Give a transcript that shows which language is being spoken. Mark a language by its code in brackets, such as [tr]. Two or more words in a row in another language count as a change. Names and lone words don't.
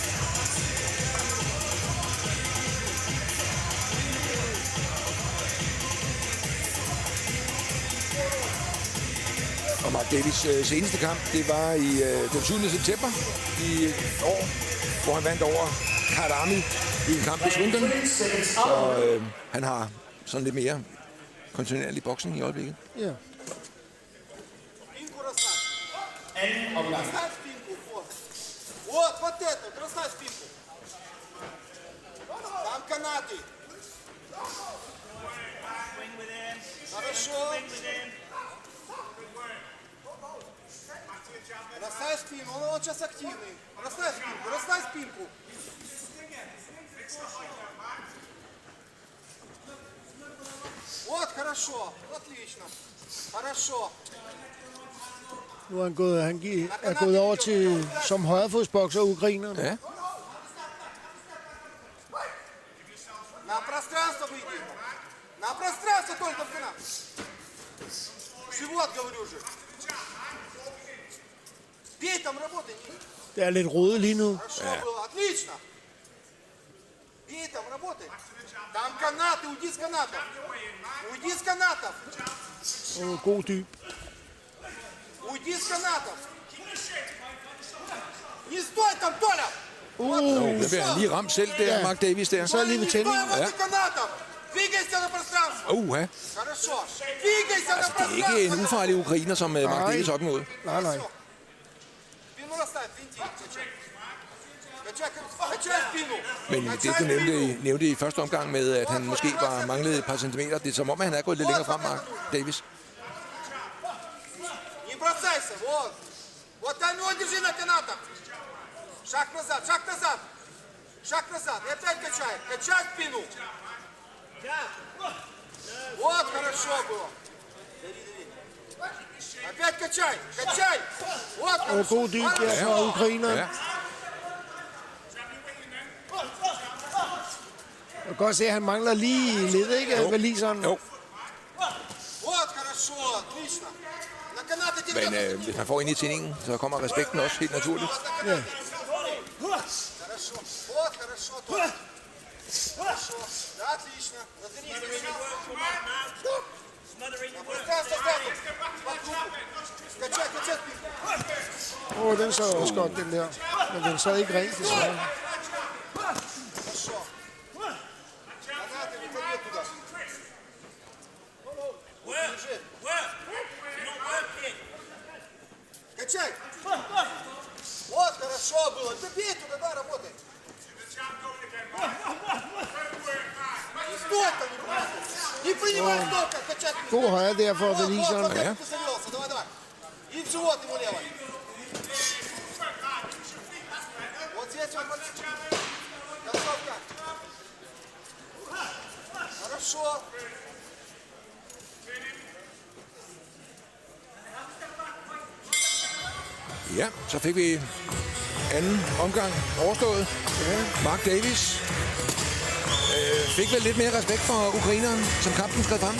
[da] Og Mark Davis seneste kamp, det var i den 7. september i år, hvor han vandt over Karami i en kamp i Swindon. Så han har sådan lidt mere kontinuerlig boksning i øjeblikket. Ja. [ru] Расставь спинку, вот, вот это, расставь спинку. Там канаты. Хорошо. спину, он сейчас активный. Расставь спинку. Вот, хорошо, отлично. Хорошо. [da] Nu er han gået over til som højrefodsbokser ukraineren. Ja. [ru] На пространство выйди. На пространство только спина. Живот, говорю же. Бей там, работай. [da] Det er lidt rodet lige nu. [ru] Хорошо было, отлично. Бей там, работай. Там канаты, уйди с канатов. Уйди с канатов. [da] God dyb. [ru] Уйди с канатов. Не стой там, Толя. [da] Det bliver han lige ramt selv der, Ja. Mark Davis der. Så er lige ved [ru] Не стой [da] tændingen. [ru] возле канатов. Двигайся на пространство. [da] Ja. [ru] Хорошо. Двигайся на [da] Altså, det er [ru] пространство. [da] ikke en ufarlig ukrainer, som Mark Nej. Davis er op imod. Nej. [ru] Спину расставь, винти. Качай спину. [da] Men det, du nævnte i første omgang med, at han måske var manglet et par centimeter, det er som om, at han er gået lidt længere frem, Mark Davis. [ru] Не бросайся, вот. Вот там его держи на канатах. Шаг назад, шаг назад. Шаг назад. И опять качай. Качай спину. Вот, хорошо было. Опять качай, качай. Вот, [da] Og [ru] хорошо. [da] god dyb der fra ukraineren. Ja. Jeg kan godt se, at han mangler lige lidt, ikke? Waliseren. Jo, [ru] Вот, хорошо, отлично. На канаты держи. [da] men hvis man får ind i tændingen, så kommer respekten også helt naturligt. Ja. [ru] Хорошо. Вот, хорошо. Толя. Хорошо. Да, отлично. Развернись. Пространство ставим. Качай, качай спину. [da] Den så også godt, den der. Men den sad ikke rent, desværre. [ru] Хорошо. Канаты не ходи туда. Держи. Качай. Вот, хорошо было. Ты бей туда, да, работай. Не стой там, не принимай столько, качать. [da] God højre der for [ru] Вот, [da] Waliseren. [ru] вот, как ты завелся, давай, давай. И в живот ему левой. Вот здесь вот. Концовка. Хорошо. [da] Ja, så fik vi anden omgang overstået. Mark Davis fik vel lidt mere respekt for ukraineren, som kampen skred frem.